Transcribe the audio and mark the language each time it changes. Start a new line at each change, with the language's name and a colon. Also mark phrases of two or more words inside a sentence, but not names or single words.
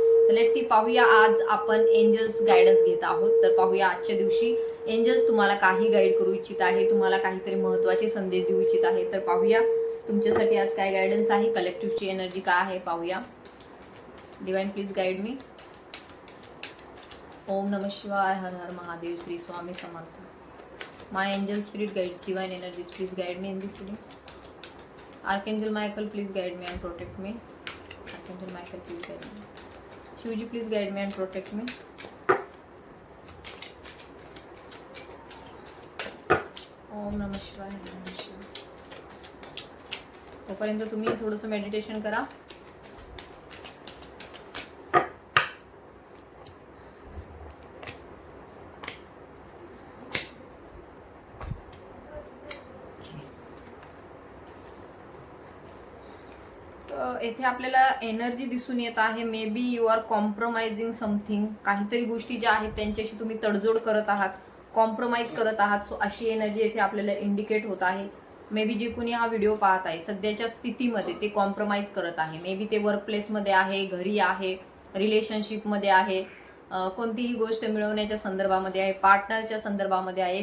Marathi: तर
English: let's see,
Marathi: पाहूया आज आपण
English: angels guidance
Marathi: घेत आहोत. तर पाहूया आजच्या दिवशी एंजल्स तुम्हाला काही गाईड करू इच्छित आहे, तुम्हाला काहीतरी महत्त्वाचे संदेश देऊ इच्छित आहे. तर पाहूया तुमच्यासाठी आज काय गायडन्स आहे, कलेक्टिव्हची एनर्जी काय आहे पाहूया.
English: divine please guide me.
Sanskrit: ओम नमः शिवाय,
Marathi: हर हर महादेव, श्री स्वामी समर्थ.
English: my angel spirit guides, divine energies please guide me in this reading. Archangel Michael, please guide me and protect me. Archangel Michael, please guide me. Shivji, please guide me and protect me.
Sanskrit: ओम नमः शिवाय, नमः शिवाय.
Marathi: तोपर्यंत तुम्ही थोडंसं मेडिटेशन करा. येथे आपल्याला एनर्जी दिसून येत आहे.
English: maybe you are compromising something.
Marathi: काहीतरी गोष्टी ज्या आहेत त्यांच्याशी तुम्ही तडजोड करत आहात, कॉम्प्रोमाइज करत आहात. सो अशी एनर्जी येथे आपल्याला इंडिकेट होत आहे.
English: maybe
Marathi: जे कोणी हा व्हिडिओ पाहत आहे सध्याच्या स्थितीमध्ये ते कॉम्प्रोमाइज करत आहे.
English: maybe
Marathi: ते वर्क प्लेसमध्ये आहे, घरी आहे, रिलेशनशिपमध्ये आहे, कोणतीही गोष्ट मिळवण्याच्या संदर्भामध्ये आहे, पार्टनरच्या संदर्भामध्ये आहे.